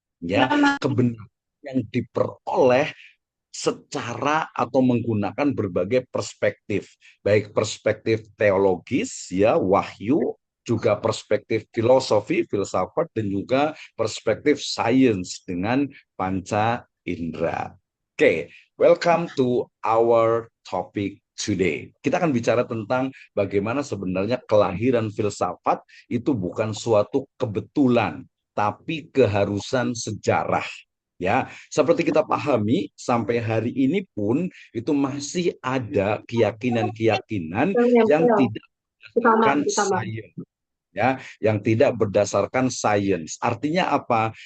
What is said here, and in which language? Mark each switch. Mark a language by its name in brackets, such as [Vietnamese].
[Indonesian] Ya, kebenaran yang diperoleh secara atau menggunakan berbagai perspektif, baik perspektif teologis ya wahyu, juga perspektif filosofi filsafat dan juga perspektif sains dengan panca indera. [English] Oke, welcome to our topic today. [Indonesian] Kita akan bicara tentang bagaimana sebenarnya kelahiran filsafat itu bukan suatu kebetulan, tapi keharusan sejarah. Ya, seperti kita pahami, sampai hari ini pun itu masih ada keyakinan-keyakinan yang tidak berdasarkan sains, ya, yang tidak berdasarkan sains. Artinya apa?